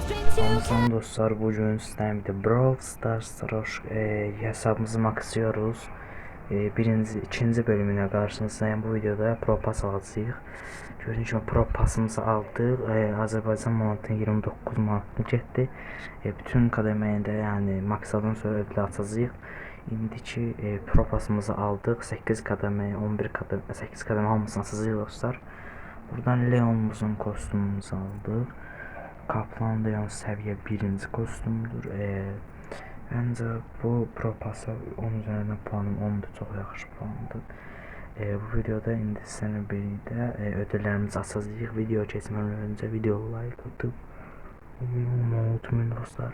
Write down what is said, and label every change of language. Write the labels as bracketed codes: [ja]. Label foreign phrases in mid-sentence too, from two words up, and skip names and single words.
[tr] Salam dostlar, bugün sizlerle de Brawl Stars hesabımızı maxlıyoruz. İkinci bölümüne karşınızdayım. Bu videoda Pro Pass alacağıq. Gördüğünüz gibi Pro Pass'ımızı aldıq. [az] Azərbaycan manatının 29 manatını getdi. Bütün kademəyində, yəni maxladan sonra ödül açacağıq. İndiki Pro Pass'ımızı aldıq. 8 kademə, 11 kademə, 8 kademə hamısını açacağıq dostlar. [tr] Buradan Leon'umuzun kostümümüzü aldıq. Kaplan Leon seviye 1. kostümdür. Bence bu Pro Pass'a 10 üzerinden puanım 10'dur. Çok yaxşı puandır. Bu videoda indi sizlerle birlikte ödüllerimizi açacağıq. Video keçmədən önce video like atıp unutmayın dostlar.